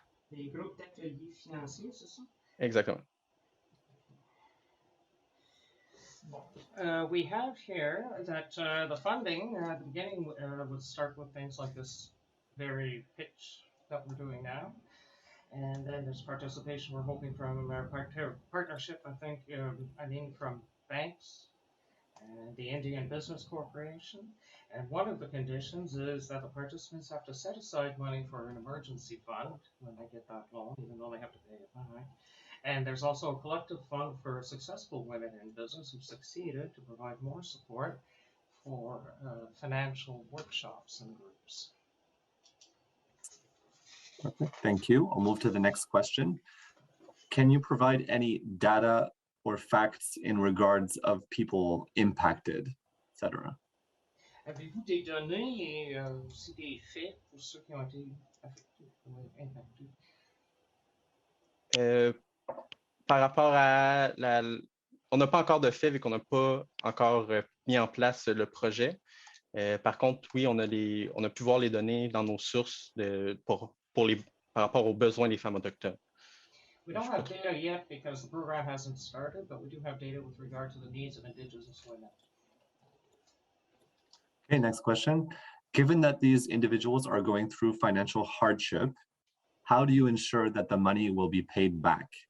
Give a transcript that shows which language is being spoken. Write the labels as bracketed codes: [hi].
[fr] Des groupes d'ateliers financiers, c'est ça? Exactement. [en] We have here that the funding at the beginning would start with things like this very pitch that we're doing now. And then there's participation we're hoping from our partnership, I think, from banks and the Indian Business Corporation. And one of the conditions is that the participants have to set aside money for an emergency fund when they get that loan, even though they have to pay it back. And there's also a collective fund for successful women in business who've succeeded to provide more support for financial workshops and groups. Okay, thank you. I'll move to the next question. Can you provide any data or facts in regards of people impacted, etc.? [fr] Avez-vous des données et aussi des faits pour ceux qui ont été affectés ou impactés? Par rapport à on n'a pas encore de fait vu qu'on n'a pas encore mis en place le projet. Par contre, oui, on a pu voir les données dans nos sources par rapport aux besoins des femmes autochtones. [en] We don't have data yet because the program hasn't started, but we do have data with regard to the needs of Indigenous women. Okay, next question. Given that these individuals are going through financial hardship, how do you ensure that the money will be paid back?